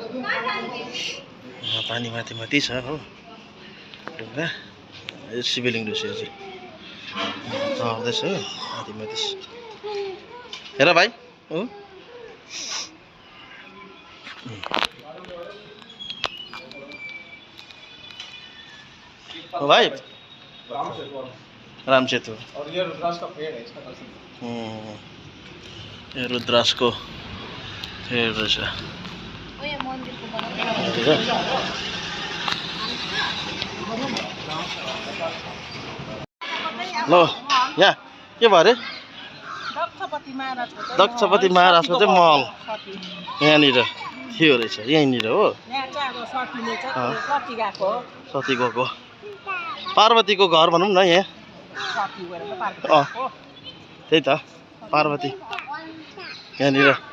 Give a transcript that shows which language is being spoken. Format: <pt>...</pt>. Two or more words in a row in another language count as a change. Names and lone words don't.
<ne>पानी माथि माथि छ हो ढुङ्गा यो शिवलिङ्ग रहेछ यो चाहिँ चढ्दैछ हो माथि माथि हेर भाइ हो भाइ राम सेतु</ne> <hi>और ये रुद्राक्ष का पेड़ है इसका दर्शन</hi> <ne>यो रुद्राक्षको पेड़ रहेछ ओए मन्दिरको ल यहाँ के भयो अरे दक्षपति महाराजको चाहिँ महल यहाँनिर थियो रहेछ यहीँनिर हो सती गएको पार्वतीको घर भनौँ न यहाँ त्यही त पार्वती यहाँनिर</ne>